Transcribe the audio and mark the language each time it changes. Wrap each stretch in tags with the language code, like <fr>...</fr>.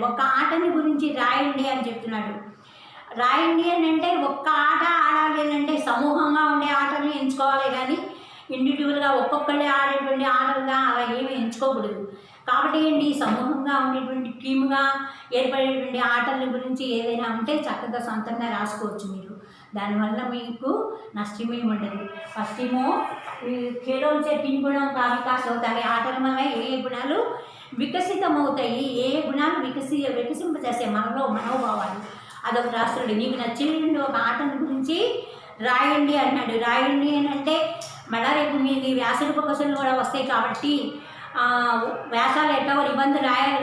<te>ఒక ఆటని గురించి రాయండి అని చెప్తున్నాడు. రాయండి అని అంటే ఒక్క ఆట ఆడాలి అంటే సమూహంగా ఉండే ఆటల్ని ఎంచుకోవాలి కానీ ఇండివిజువల్గా ఒక్కొక్కళ్ళే ఆడేటువంటి ఆటలుగా అలా ఏమీ ఎంచుకోకూడదు. కాబట్టి ఏంటి, సమూహంగా ఉండేటువంటి టీముగా ఏర్పడేటువంటి ఆటల గురించి ఏదైనా ఉంటే చక్కగా సొంతంగా రాసుకోవచ్చు మీరు. దానివల్ల మీకు నష్టమేమి ఉండదు. ఫస్ట్ ఏమో</te> <hi>खेलों से 3 गुणों का विकास होता है.</hi> <te>ఆటల వల్ల ఏ ఏ గుణాలు వికసితమవుతాయి, ఏ ఏ గుణాలు వికసింపజేసే మనలో మనోభావాలు, అదొక రాష్ట్రుడు. నీకు నచ్చిన ఒక ఆటల గురించి రాయండి అన్నాడు. రాయండి అని అంటే మళ్ళా రేపు మీది వ్యాసరూప క్వశ్చన్లు కూడా వస్తాయి. కాబట్టి వ్యాసాలు ఎట్టో నిబంధన రాయాలి.</te>